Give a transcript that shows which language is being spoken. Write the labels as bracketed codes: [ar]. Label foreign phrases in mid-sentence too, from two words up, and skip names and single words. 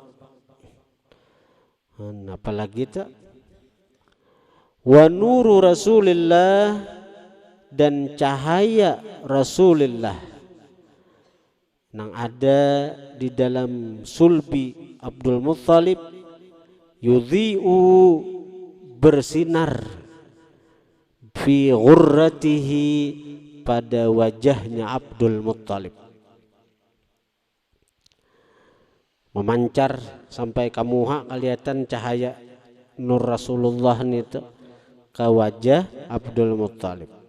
[id] Apalagi tak? [ar] ونور رسول الله, [id] dan cahaya Rasulullah nang ada di dalam sulbi Abdul Muttalib, yudhi'u, bersinar, [ar] في غرته, [id] pada wajahnya Abdul Muttalib, memancar sampai kamuha kelihatan cahaya nur Rasulullah itu ke wajah Abdul Muttalib.